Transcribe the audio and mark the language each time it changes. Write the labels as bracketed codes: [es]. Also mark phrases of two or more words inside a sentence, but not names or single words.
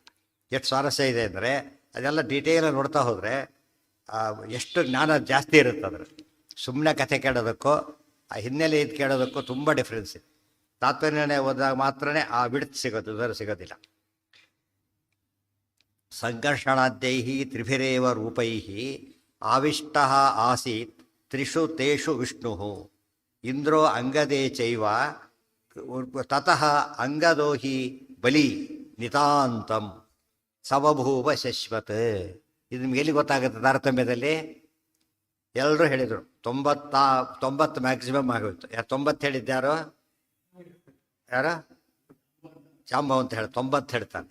[kn] ಎಷ್ಟು ಸ್ವಾರಸ್ಯ ಇದೆ ಅಂದರೆ ಅದೆಲ್ಲ ಡೀಟೇಲಾಗಿ ನೋಡ್ತಾ ಹೋದರೆ ಎಷ್ಟು ಜ್ಞಾನ ಜಾಸ್ತಿ ಇರುತ್ತೆ ಅದರಲ್ಲಿ. ಸುಮ್ಮನೆ ಕಥೆ ಕೇಳೋದಕ್ಕೂ ಆ ಹಿನ್ನೆಲೆ ಇದು ಕೇಳೋದಕ್ಕೂ ತುಂಬ ಡಿಫ್ರೆನ್ಸ್ ಇದೆ. ತಾತ್ಪರ್ಯ ಓದಿದಾಗ ಮಾತ್ರನೇ ಆ ಬಿಡ್ತು ಸಿಗೋದು, ಉದರ ಸಿಗೋದಿಲ್ಲ. [sa] ಸಂಕರ್ಷಣಾದ್ಯೈಹಿ ತ್ರಿಭಿರೇವ ರೂಪೈಹಿ ಆವಿಷ್ಟ ಆಸೀತ್ ತ್ರಿಷು ತೇಷು ವಿಷ್ಣು ಇಂದ್ರೋ ಅಂಗದೇ ಚೈವ ತತಃ ಅಂಗದೋ ಹಿ ಬಲಿ ನಿತಾಂತಂ ಸವಭೂವ ಶಶ್ವತ್. [kn] ಇದು ನಿಮ್ಗೆ ಎಲ್ಲಿ ಗೊತ್ತಾಗುತ್ತೆ ತಾರತಮ್ಯದಲ್ಲಿ? ಎಲ್ಲರೂ ಹೇಳಿದರು 90 ಮ್ಯಾಕ್ಸಿಮಮ್ ಆಗೋಯ್ತು. 90 ಹೇಳಿದ್ಯಾರೋ? ಯಾರು? ಜಾಂಬವ್ ಅಂತ ಹೇಳಿ 90 ಹೇಳ್ತಾನೆ.